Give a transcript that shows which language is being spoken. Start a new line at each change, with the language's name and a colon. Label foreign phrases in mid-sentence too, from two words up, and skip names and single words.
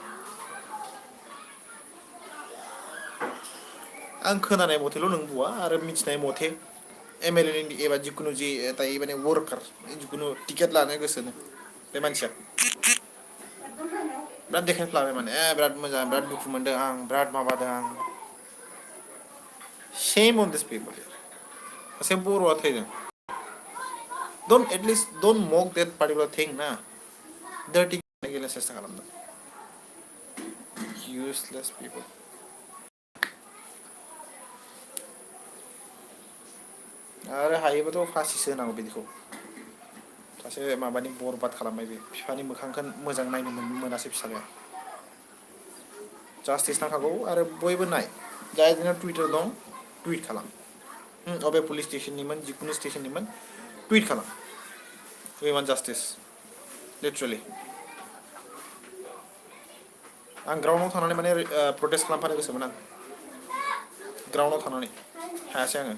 Bodo: आं खोनानाय मथेल' नंबावा आरो मिथिनाय मथे एमएलए नि एबा जिखुनु जि दायो माने वर्कार जिखुनु टिकेट लानो गोसोनो बे मानसिया बिराद देखायफ्लाबाय माने बिराद मोजां बिराद दुखु मोनदों आं बिराद माबादों आं
English: shame on these people
Bodo: सासे बर'आ थैदों
English: don't mock that particular thing ना dirty गेलेनो सेस्था खालामदों useless people
Bodo: आरो हायोबाथ' फासिसो होनांगौ बिदिखौ सासे माबानि बरबाद खालामबाय बे बिफानि मोखांखौ मोजां नायनो मोनासै फिसालाया जास्टिस नांखागौ आरो बयबो नाय जाय दिना टुइटार दं टुइट खालाम अबे पुलिस स्टेशननिमोन जिखुनु स्टेशननिमोन टुइट खालाम
English: we want justice literally
Bodo: आं ग्राउन्डआव थानानै माने प्रटेस्ट खालामफानो गोसोमोन आं ग्राउन्डआव थानानै हायासै